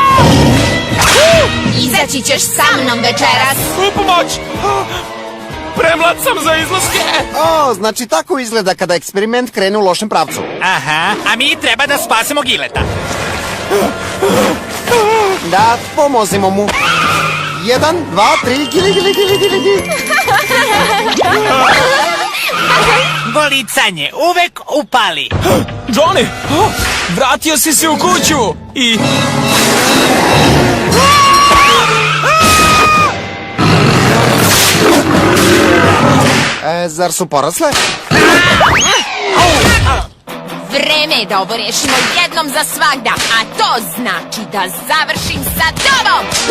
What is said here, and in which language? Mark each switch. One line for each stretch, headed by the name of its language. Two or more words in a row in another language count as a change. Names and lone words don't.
Serbian: Izaći ćeš sa mnom večeras. Pomoć! Premlad sam za izlaske! O, znači tako izgleda kada eksperiment krene u lošem pravcu. Aha, a mi treba da spasimo Gileta. Da, pomozimo mu. 1, 2, 3, gili, gili, gili, gili, gili. Golicanje uvek upali. Johnny! Vratio si se u kuću! I... Zar su porasle? Vreme je da ovo rešimo jednom za svagda, a to znači da završim sa tobom!